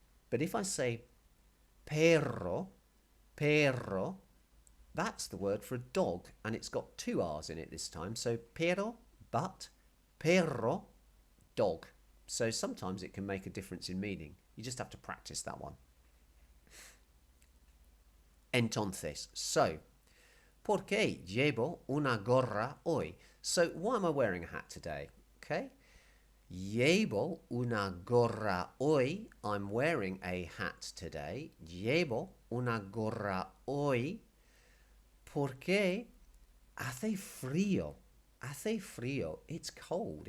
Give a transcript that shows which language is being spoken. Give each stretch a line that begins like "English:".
English: But if I say perro, perro, that's the word for a dog, and it's got two R's in it this time. So pero, but, perro, dog. So sometimes it can make a difference in meaning. You just have to practice that one.
Spanish: Entonces, so, ¿por qué llevo una gorra hoy?
English: So, why am I wearing a hat today?
Spanish: Okay. Llevo una gorra hoy.
English: I'm wearing a hat today.
Spanish: Llevo una gorra hoy. Porque hace frío. Hace frío.
English: It's cold.